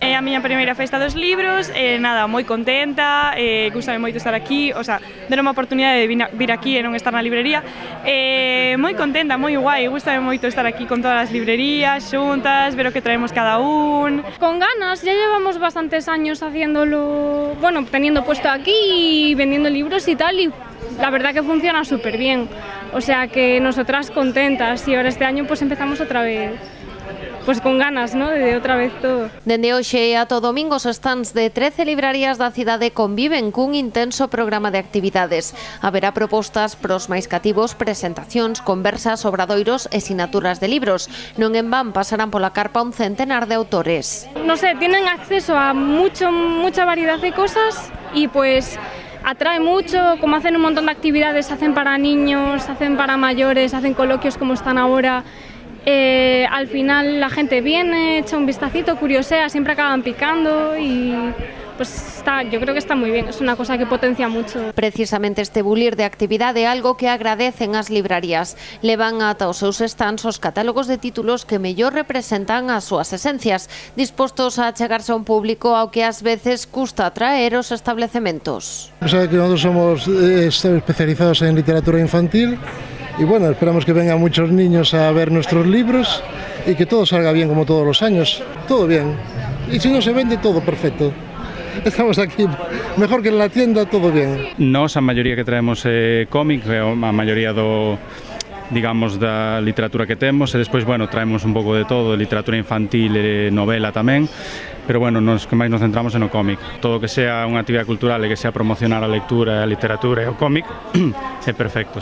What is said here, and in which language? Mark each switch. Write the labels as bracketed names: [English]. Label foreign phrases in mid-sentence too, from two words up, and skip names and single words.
[Galician] É a miña primeira Festa dos Libros, nada, moi contenta, gustame moito estar aquí, [Spanish] o sea, [Galician] deron a oportunidade de vir aquí e non estar na librería, moi contenta, moi guai, gustame moito estar aquí con todas as librerías xuntas, ver o que traemos cada un. [Spanish] Con ganas, ya llevamos bastantes años haciéndolo, bueno, teniendo puesto aquí y vendiendo libros y tal, y la verdad que funciona súper bien, o sea que nosotras contentas, y ahora este año pues empezamos otra vez, pues con ganas, ¿no?, [Galician] de outra vez todo. Dende hoxe e ata o domingo os stands de 13 librarías da cidade conviven cun intenso programa de actividades. Haberá propostas pros máis cativos, presentacións, conversas, obradoiros e sinaturas de libros. Non en van pasarán pola carpa un centenar de autores. [Spanish] No sé, tienen acceso a mucha variedad de cosas y pues atrae mucho, como hacen un montón de actividades, hacen para niños, hacen para mayores, hacen coloquios como están ahora. Al final la gente viene, echa un vistacito, curiosea, siempre acaban picando y pues yo creo que está [Galician] moi ben, é unha cosa que potencia [Spanish] mucho. [Galician] Precisamente este bulir de actividade é algo que agradecen as librarías. Levan ata os seus stands os catálogos de títulos que mellor representan as súas esencias, dispostos a chegarse a un público ao que ás veces custa atraer os establecementos. [Spanish] Sabe que nosotros somos especializados en literatura infantil y bueno, esperamos que vengan muchos niños a ver nuestros libros y que todo salga bien como todos los años. Todo bien. Y si no se vende, todo perfecto. Estamos aquí, mejor que en la tienda, todo bien. [Galician] Nós, a maioría que traemos cómic, a maioría digamos, da literatura que temos, e despois, bueno, traemos un pouco de todo, de literatura infantil e novela tamén, pero, bueno, nos que máis nos centramos é no cómic. Todo que sea unha actividade cultural e que sea promocionar a lectura, a literatura e o cómic, é perfecto.